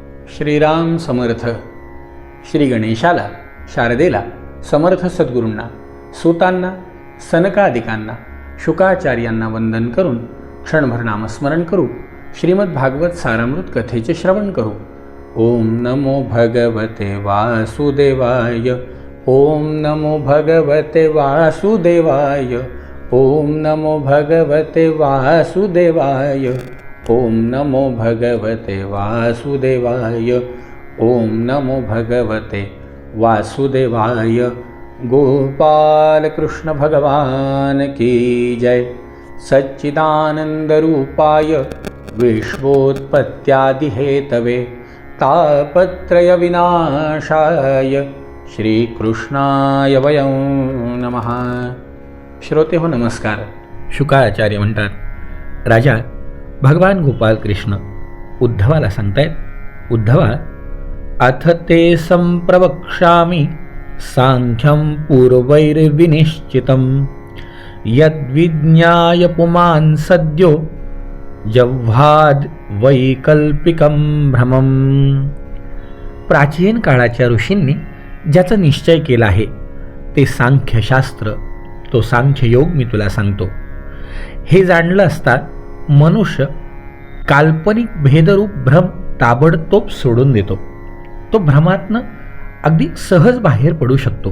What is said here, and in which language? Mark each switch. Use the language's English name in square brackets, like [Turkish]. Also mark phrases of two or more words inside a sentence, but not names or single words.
[Marathi] श्रीराम समर्थ. श्री गणेशाला, शारदेला, समर्थ सद्गुरूंना, सूतांना, सनकादिकांना, शुकाचार्यांना वंदन करून क्षणभर नामस्मरण करू. श्रीमद भागवत सारामृत कथेचे श्रवण करू. [Sanskrit] ओम नमो भगवते वासुदेवाय. ओम नमो भगवते वासुदेवाय. ओम नमो भगवते वासुदेवाय. ओम नमो भगवते वासुदेवाय. ओम नमो भगवते वासुदेवाय. [Hindi] गोपाल कृष्ण भगवान की जय. [Sanskrit] सच्चिदानंद रूपाय विश्वोत्पत्त्यादि हेतवे तापत्रय विनाशाय श्रीकृष्णाय वयं नमः. [Marathi] श्रोते हो, नमस्कार. शुकाचार्य म्हणतात, राजा भगवान गोपाल कृष्ण उद्धवाला सांगतायत, उद्धवा, [Sanskrit] अथ ते संप्रवक्ष्यामि सांख्यं पूर्वैर्विनिश्चितं यद्विज्ञाय पुमान् सद्यो जव्हाद वैकल्पिकं भ्रमं. [Marathi] प्राचीन काळाच्या ऋषींनी ज्याचा निश्चय केला आहे ते सांख्यशास्त्र, तो सांख्ययोग मी तुला सांगतो. हे जाणलं असता मनुष्य काल्पनिक भेदरूप भ्रम ताबडतोब सोडून देतो. तो भ्रमातनं अगदी सहज बाहेर पडू शकतो.